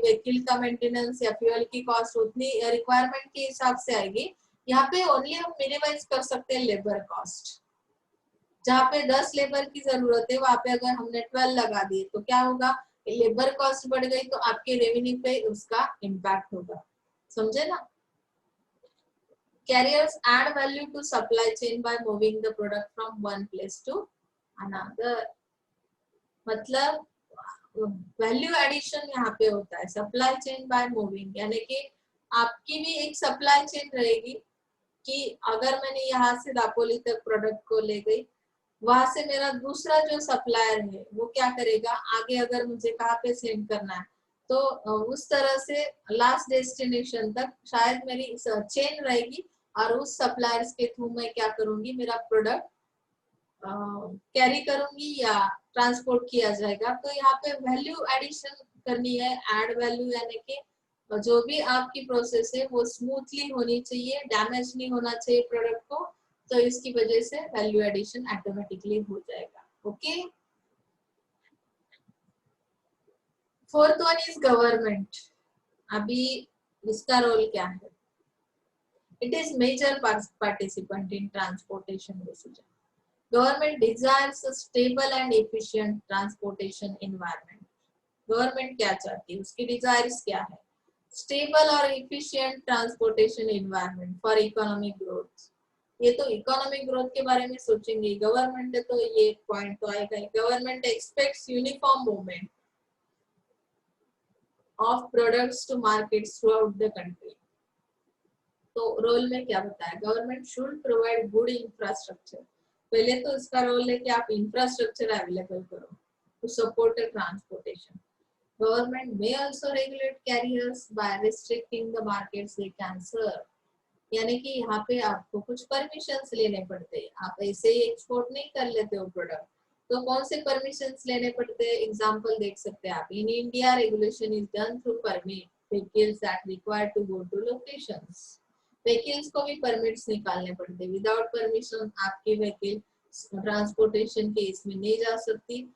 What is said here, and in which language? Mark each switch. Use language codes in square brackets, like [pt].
[hi] Vehicle का maintenance या fuel की कॉस्ट उतनी रिक्वायरमेंट के हिसाब से आएगी. यहाँ पे ओनली हम मिनिमाइज कर सकते हैं लेबर कॉस्ट. जहाँ पे 10 लेबर की जरूरत है वहां पे अगर हमने 12 लगा दिए तो क्या होगा? लेबर कॉस्ट बढ़ गई तो आपके रेवेन्यू पे उसका इम्पैक्ट होगा. समझे ना? [en] Carriers add value to supply chain by moving the product from one place to another. [hi] मतलब वैल्यू एडिशन यहाँ पे होता है सप्लाई चेन बाय मूविंग. यानी कि आपकी भी एक सप्लाई चेन रहेगी कि अगर मैंने यहाँ से दापोली तक प्रोडक्ट को ले गई, वहां से मेरा दूसरा जो सप्लायर है वो क्या करेगा? आगे अगर मुझे कहाँ पे सेंड करना है तो उस तरह से लास्ट डेस्टिनेशन तक शायद मेरी चेन रहेगी, और उस सप्लायर्स के थ्रू मैं क्या करूंगी? मेरा प्रोडक्ट कैरी करूंगी या ट्रांसपोर्ट किया जाएगा. तो यहाँ पे वैल्यू एडिशन करनी है. एड वैल्यू यानी कि जो भी आपकी प्रोसेस है वो स्मूथली होनी चाहिए, डैमेज नहीं होना चाहिए प्रोडक्ट को. तो इसकी वजह से वैल्यू एडिशन ऑटोमेटिकली हो जाएगा. Okay. [en] Fourth one is government. [hi] अभी इसका रोल क्या है? [en] It is major participant in transportation decision. Government desires a stable and efficient transportation environment. [hi] Government क्या चाहती है? उसकी डिजायर्स क्या है? स्टेबल और efficient transportation environment for economic growth. ये तो इकोनॉमिक ग्रोथ के बारे में सोचेंगे गवर्नमेंट है, तो ये पॉइंट तो आएगा. [en] Government expects uniform movement of products to markets throughout the country. [hi] तो रोल में क्या बताया? [en] Government should provide good infrastructure. [hi] पहले तो इसका रोल है कि आप इंफ्रास्ट्रक्चर अवेलेबल करो [en] To support transportation. Government may also regulate carriers by restricting the markets they can serve. [hi] यानी कि यहाँ पे आपको कुछ परमिशंस लेने पड़ते हैं. आप ऐसे ही एक्सपोर्ट नहीं कर लेते हो प्रोडक्ट. तो कौन से परमिशंस लेने पड़ते हैं, एग्जांपल देख सकते हैं आप। [en] In India regulation is done through permit vehicles that require to go to locations. [hi] Vehicles को भी परमिट्स निकालने पड़ते हैं, विदाउट परमिशन आपकी व्हीकल ट्रांसपोर्टेशन के इसमें नहीं जा सकती।